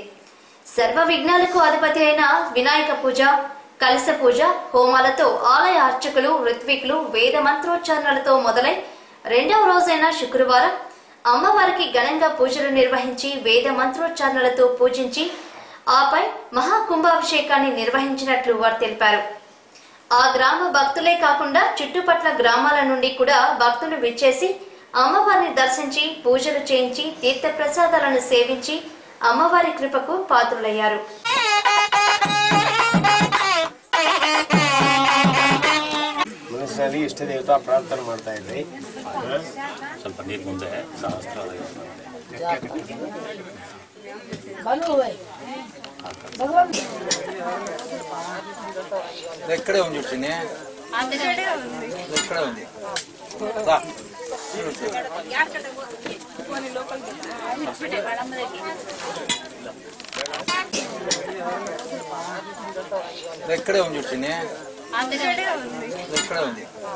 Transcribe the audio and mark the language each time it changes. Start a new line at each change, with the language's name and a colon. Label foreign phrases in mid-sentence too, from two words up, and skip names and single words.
Telugu: సర్వ విఘ్నాలకు అధిపతి అయిన వినాయక పూజ, కలశ పూజ, హోమాలతో ఆలయ అర్చకులు ఋత్వికులు వేద మంత్రోచ్చారణలతో మొదలై 2వ రోజైన శుక్రవారం అమ్మవారికి ఘనంగా పూజలు నిర్వహించి వేద మంత్రోచ్చారణలతో పూజించి ఆపై మహాకుంభాభిషేకాన్ని నిర్వహించినట్లు వారు తెలిపారు. ఆ గ్రామ భక్తులే కాకుండా చుట్టుపట్ల గ్రామాల నుండి కూడా భక్తులు విచ్చేసి అమ్మవారిని దర్శించి పూజలు చేయించి తీర్థ ప్రసాదాలను సేవించి అమ్మవారి కృపకు పాత్రులయ్యారు.
Kannada: ಮನುಷ್ಯನಲ್ಲಿ ಇಷ್ಟ ದೇವತಾ ಪ್ರಾರ್ಥನೆ ಮಾಡ್ತಾ ಇದ್ರಿ. ಸ್ವಲ್ಪ ನೀರು ಮುಂದೆ ಸಹಸ್ರ
Telugu: ఎక్కడే ఉంది చూడండి, ఎక్కడే ఉంది ఎక్కడే ఉంది చూడండి, ఎక్కడే ఉంది